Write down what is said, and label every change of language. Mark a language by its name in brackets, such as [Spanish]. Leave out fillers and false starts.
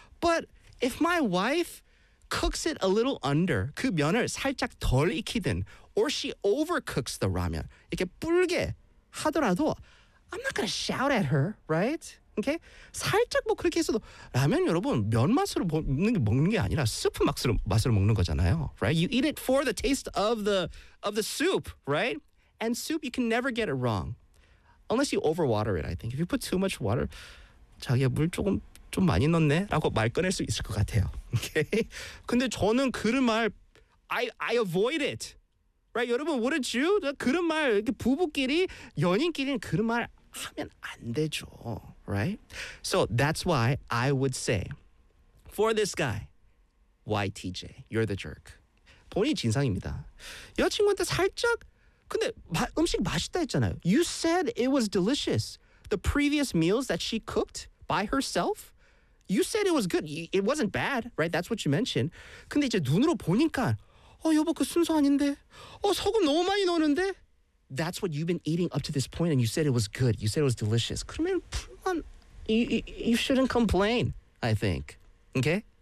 [English] But if my wife cooks it a little under, [Korean] 그 면을 살짝 덜 익히든, [English] or she overcooks the ramen, [Korean] 이렇게 불게 하더라도, [English] I'm not gonna shout at her, right? Okay? [Korean] 살짝 뭐 그렇게 했어도 라면 여러분 면 맛으로 먹는 게 아니라 스프 맛으로 먹는 거잖아요, [English] right? You eat it for the taste of the soup, right? And soup you can never get it wrong, unless you overwater it. I think if you put too much water, [Korean] 자기야 물 조금 좀 많이 넣었네라고 말 꺼낼 수 있을 것 같아요. [English] Okay? [Korean] 근데 저는 그런 말 [English] I avoid it, right? [Korean] 여러분, [English] wouldn't you? [Korean] 그런 말 이렇게 부부끼리 연인끼리는 그런 말 하면 안 되죠, [English] right? So that's why I would say for this guy, YTJ, you're the jerk. [Korean] 본인이 진상입니다. 여자친구한테 살짝, 근데 음식 맛있다 했잖아요. [English] You said it was delicious. The previous meals that she cooked by herself, you said it was good. It wasn't bad, right? That's what you mentioned. [Korean] 근데 이제 눈으로 보니까, 여보, 그 순서 아닌데? 소금 너무 많이 넣었는데? [English] That's what you've been eating up to this point, and you said it was good. You said it was delicious. [Korean] 그러면 불만, [English] you shouldn't complain, I think. Okay?